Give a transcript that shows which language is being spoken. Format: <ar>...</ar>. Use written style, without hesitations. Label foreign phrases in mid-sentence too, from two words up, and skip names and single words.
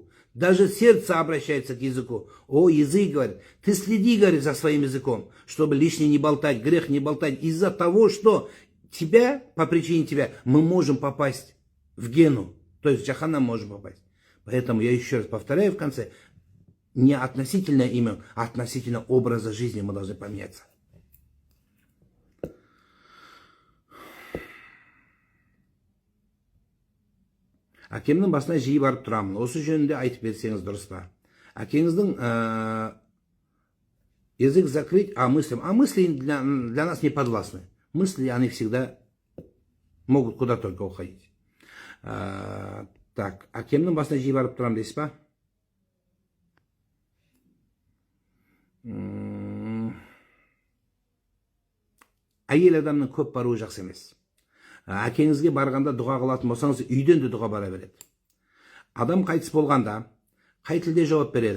<ru>Даже сердце обращается к языку. О, язык, говорит, ты следи, говорит, за своим языком, чтобы лишнее не болтать, грех не болтать. Из-за того, что тебя, по причине тебя, мы можем попасть в гену. То есть в джаханнам можем попасть. Поэтому я еще раз повторяю в конце, не относительно имен, а относительно образа жизни мы должны поменяться.</ru> <kk>Әкемнің басына жиі барып тұрамын. Осы жөнінде айтып берсеңіз дұрыс па?</kk> <ru>Әкеңіздің язык закрыть, а мысли для нас не подвластны. Мысли, они всегда могут куда только уходить. Так,</ru> <kk>әкемнің басына жиі барып тұрамын дейсіз па? әйел адамның көп баруы жақсы емес. Әкеңізге барғанда дұға қылатын болсаңыз, үйден де дұға бара береді. Адам қайтыс болғанда қай тілде жауап береді?</kk>